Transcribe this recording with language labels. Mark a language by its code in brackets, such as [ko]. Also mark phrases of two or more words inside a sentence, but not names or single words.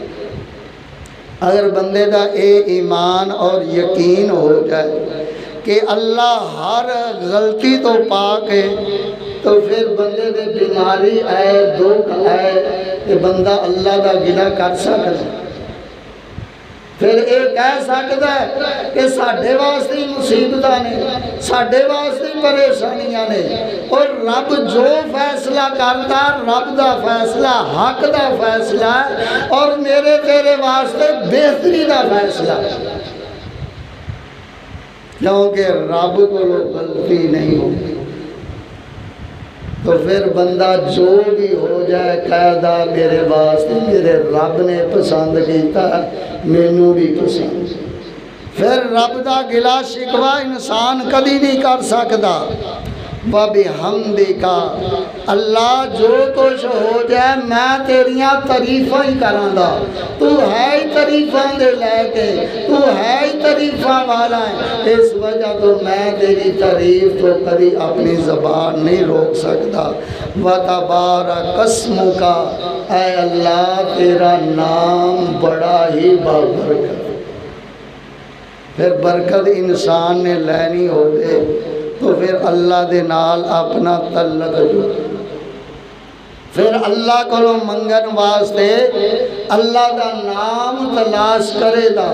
[pa] اگر بندے دا اے ایمان اور یقین ہو جائے کہ اللہ ہر غلطی تو پاک ہے، تو پھر بندے دے بیماری آئے دکھ آئے کہ بندہ اللہ دا گلہ کر سکتا ہے، پھر یہ کہہ سکتا ہے کہ ساڈے واسطے مصیبتاں نے، ساڈے واسطے پریشانیاں نے، اور رب جو فیصلہ کرتا رب دا فیصلہ حق دا فیصلہ ہے اور میرے تیرے واسطے بہتری دا فیصلہ ہے، کیونکہ رب کو غلطی نہیں ہوتی۔ تو پھر بندہ جو بھی ہو جائے کہدا میرے واسطے میرے رب نے پسند کیتا مینوں بھی پسند، پھر رب دا گلا شکوہ انسان کدی نہیں کر سکتا۔ وَبِحَمْدِكَ اللہ جو کچھ ہو جائے میں تیریاں تعریفاں ہی کراں گا، تو ہے ہی تعریفاں دے لے کے، تو ہے ہی تعریفاں والا ہے، اس وجہ تو میں تیری تعریف تو کبھی اپنی زبان نہیں روک سکتا۔ [ar] وَتَبَارَكَ اسْمُكَ [pa] اے اللہ تیرا نام بڑا ہی بابرکت، پھر برکت انسان نے لینی ہوگی تو پھر اللہ دے نال اپنا تعلق جو، پھر اللہ کو منگن واسطے اللہ دا نام تلاش کرے دا۔